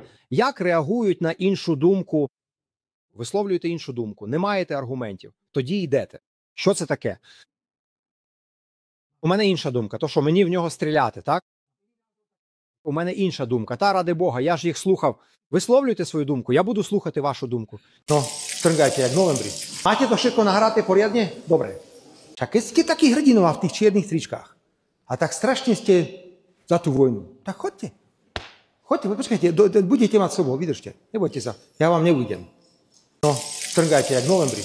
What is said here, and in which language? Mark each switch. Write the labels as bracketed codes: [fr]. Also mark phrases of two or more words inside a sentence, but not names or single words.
[uk] Як реагують на іншу думку? Висловлюєте іншу думку, не маєте аргументів, тоді йдете. Що це таке? У мене інша думка, то що мені в нього стріляти, так? У мене інша думка. Та, ради Бога, я ж їх слухав. Висловлюйте свою думку, я буду слухати вашу думку. [sk] No, strngajte, jak v novembri. Máte to všetko nahraté poriadne? Dobre. Však keď ste takí hrdinová v tých čiernych tričkách a tak strašne ste za tú vojnu, tak chodte. Chodte, počkajte, budete mať sobou, vydržte. Nebojte sa, ja vám neújdem. No, strngajte, jak v novembri.